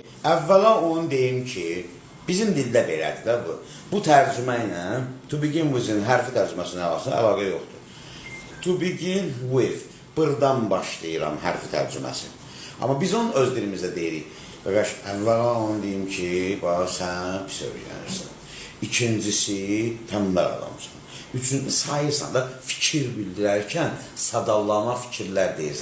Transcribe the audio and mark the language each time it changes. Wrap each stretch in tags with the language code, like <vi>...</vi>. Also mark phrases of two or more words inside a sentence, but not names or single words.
<az>Əvvəla onu deyim ki, bizim dildə belədir də bu. Bu tərcümə ilə</az> <en>to begin with-in</en> <az>hərfi tərcüməsinin əlaqə yoxdur.</az> <en>To begin with,</en> <az>burdan başlayıram hərfi tərcüməsi. Amma biz onu öz dilimizdə deyirik. Bəqəş, əvvəla onu deyim ki, sən pis öyrənirsən. İkincisi, tənbəl adamsın. Üçüncü, sayırsan da fikir bildirərkən sadallama fikirlər deyirsən.</az>